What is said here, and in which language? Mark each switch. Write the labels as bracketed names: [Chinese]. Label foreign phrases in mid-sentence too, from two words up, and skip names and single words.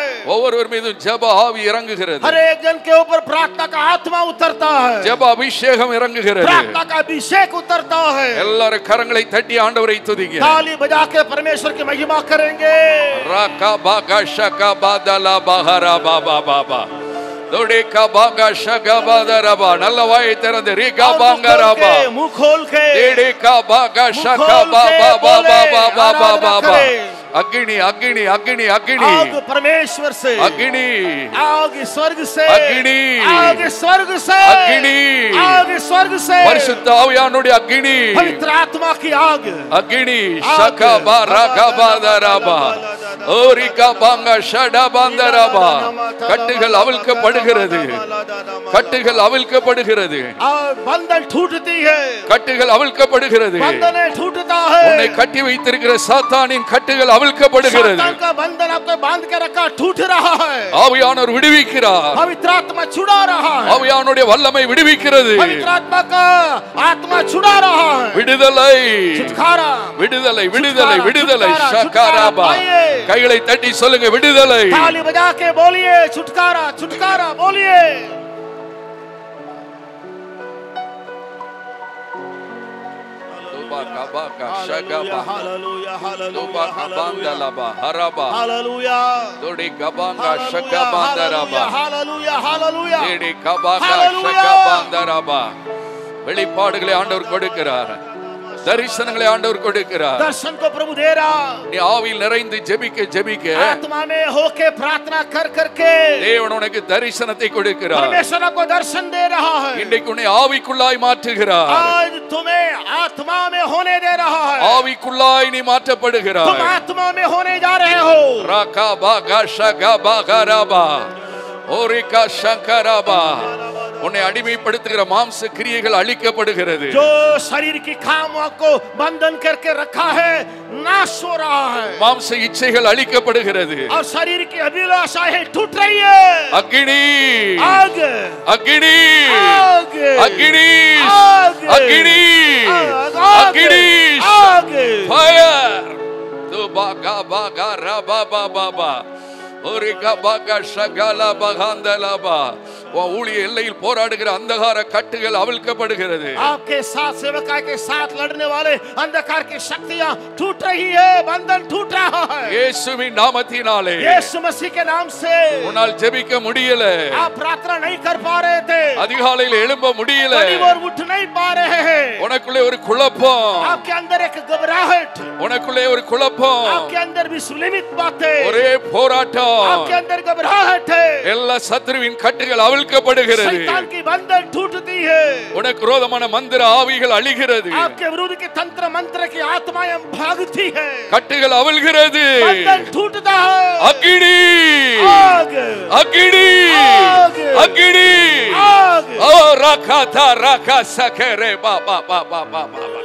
[Tamil] ஒவ்வொருவர் மீதும் ஜெப ஆவி இறங்குகிறது. [Hindi] हर एक जन के ऊपर प्रार्थना का आत्मा उतरता है. [Tamil] ஜெப அபிஷேகம் இறங்குகிறது. [Hindi] प्रार्थना का अभिषेक उतरता है. [Tamil] எல்லாரும் கரங்களை தட்டி ஆண்டவரை துதிங்க. [Hindi] ताली बजा के परमेश्वर की महिमा करेंगे. ரகபாகா ஷகபதலா பஹரா பாபா பாபா दोड़ेका बांगा शगा बादरबा नल्ला वाई तेरंदे रीका बांगा रबा मुंह खोल के देड़ेका बांगा शगा बाबा बाबा बाबा बाबा अग्नि अग्नि अग्नि अग्नि आग परमेश्वर से, अग्नि आग स्वर्ग से, अग्नि आग स्वर्ग से, अग्नि आग स्वर्ग से, [Tamil] பரிசுத்த ஆவியானுடைய அக்னி [Hindi] पवित्र आत्मा की आग अग्नि शगा बारा बादरबा ओरिका बांगा शडा बांदरबा [Tamil] கட்டுகள் அவிழ்க்கப்படுகிறது கட்டுகள் அவிழ்க்கப்படுகிறது [Hindi] बंधन टूटती है [Tamil] கட்டுகள் அவிழ்க்கப்படுகிறது [Hindi] बंधन टूटता है [Tamil] உன்னை கட்டி வைத்திருக்கிற சாத்தானின் கட்டுகள் அவிழ்க்கப்படுகிறது [Hindi] सातान का बंधन आपको बांध के रखा टूट रहा है [Tamil] ஆவியானவர் விடுவிக்கிறார் [Hindi] पवित्र आत्मा छुड़ा रहा है [Tamil] ஆவியானுடைய வல்லமை விடுவிக்கிறது [Hindi] पवित्र आत्मा का आत्मा छुड़ा रहा है [Tamil] விடுதலை [Hindi] छुटकारा [Tamil] விடுதலை விடுதலை விடுதலை ஷகாராபா கைகளை தட்டி சொல்லுங்க விடுதலை [Hindi] ताली बजा के बोलिए छुटकारा छुटकारा बोलिए बाका शगबा हालेलुया दोबा बांदलबा हरबा हालेलुया दोडी गबांगा शगबांदरबा हालेलुया हालेलुया ஏடி கபாகா ஷகபாந்தரபா [Tamil] வெளிப்பாடுகளை ஆண்டவர் கொடுக்கிறார் தரிசனங்களை ஆண்டவர் கொடுக்கிறார் [Hindi] दर्शन को प्रभु दे रहा [Tamil] நீ ஆவியில் நிறைந்து ஜெபிக்க ஜெபிக்க [Hindi] आत्मा में होके प्रार्थना कर करके [Tamil] தேவன் உனக்கு தரிசனத்தை கொடுக்கிறார் [Hindi] परमेश्वर आपको दर्शन दे रहा है [Tamil] இன்றைக்கு உன்னை ஆவிக்குள்ளாய் மாற்றுகிறார் [Hindi] आज तुम्हें आत्मा में होने दे रहा है [Tamil] ஆவிக்குள்ளாய் நீ மாற்றப்படுகிறாய் [Hindi] तुम आत्मा में होने जा रहे हो ராகா பாகா ஷகபாகரபா ஓரிகா ஷங்கரபா [Tamil] உன்னை அடிமைப்படுத்துகிற மாம்ச கிரியைகள் அழிக்கப்படுகிறது [Hindi] जो शरीर की खामों को बंधन करके रखा है नाश हो रहा है [Tamil] மாம்ச இச்சைகள் அழிக்கப்படுகிறது [Hindi] और शरीर की अभिलाषाएं टूट रही है [Tamil] அக்னி [Hindi] आग [Tamil] அக்னி [Hindi] आग [Tamil] அக்னி [Hindi] आग [Tamil] அக்னி அக்னி [Hindi] आग ஃபயர் தோ பாகா பாகா ரபா பாபா ஓரிகா பாகா ஷகலா பகாந்தலபா [Tamil] ஊழிய எல்லையில் போராடுகிற அந்தகார கட்டுகள் அவிழ்க்கப்படுகிறது [Hindi] आपके साथ सेवका के साथ लड़ने वाले अंधकार की शक्तियां टूट रही है बंधन टूट रहा है [Tamil] இயேசுவின் நாமத்தினாலே [Hindi] यीशु मसीह के नाम से [Tamil] உன்னால் ஜெபிக்க முடியல [Hindi] आप प्रार्थना नहीं कर पा रहे थे [Tamil] அதிகாலையில் எழும்ப முடியல [Hindi] और उठ नहीं पा रहे हैं [Tamil] உனக்குள்ளே ஒரு குழப்பம் [Hindi] आपके अंदर एक घबराहट [Tamil] உனக்குள்ளே ஒரு குழப்பம் [Hindi] आपके अंदर विस्मित बातें [Tamil] ஒரே போராட்டம் [Hindi] आपके अंदर घबराहट है [Tamil] எல்லா சத்துருவின் கட்டுகள் அவிழ்க்கப்படுகிறது [Hindi] शैतान की बंधन टूटती है [Tamil] உனக்கு விரோதமான மந்திர ஆவிகள் அழிகிறது [Hindi] आपके विरुद्ध के तंत्र मंत्र की आत्माएं भागती है [Tamil] கட்டுகள் அவிழ்கிறது [Hindi] बंधन टूटता है [Tamil] அக்கினி [Hindi] आग [Tamil] அக்கினி [Hindi] आग [Tamil] அக்கினி [Hindi] आग ஓ ரகாதா ரகா சகரே பாபா பாபா பாபா